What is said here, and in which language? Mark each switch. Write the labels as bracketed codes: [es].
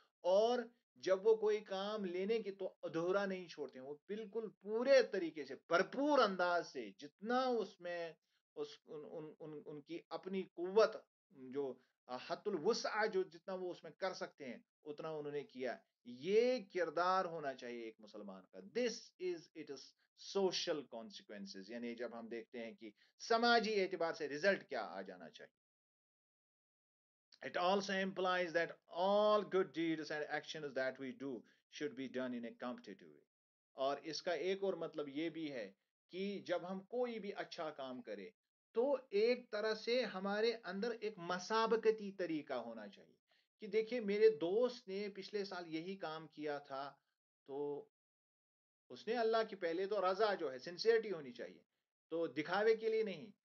[ur] اور جب وہ کوئی کام لینے کی تو ادھورا نہیں چھوڑتے ہیں، وہ بالکل پورے طریقے سے بھرپور انداز سے جتنا اس میں ان کی اپنی قوت جو حت الوسع جو جتنا وہ اس میں کر سکتے ہیں اتنا انہوں نے کیا. یہ کردار ہونا چاہیے ایک مسلمان کا. [en] it is social consequences, [ur] یعنی جب ہم دیکھتے ہیں کہ سماجی اعتبار سے رزلٹ کیا آ جانا چاہیے. [en] It also implies that all good deeds and actions that we do should be done in a competitive way. [ur] اور اس کا ایک اور مطلب یہ بھی ہے کہ جب ہم کوئی بھی اچھا کام کرے تو ایک طرح سے ہمارے اندر ایک مسابقتی طریقہ ہونا چاہیے کہ دیکھیے میرے دوست نے پچھلے سال یہی کام کیا تھا تو اس نے اللہ کی پہلے تو رضا جو ہے سنسیئرٹی ہونی چاہیے، تو دکھاوے کے لیے نہیں.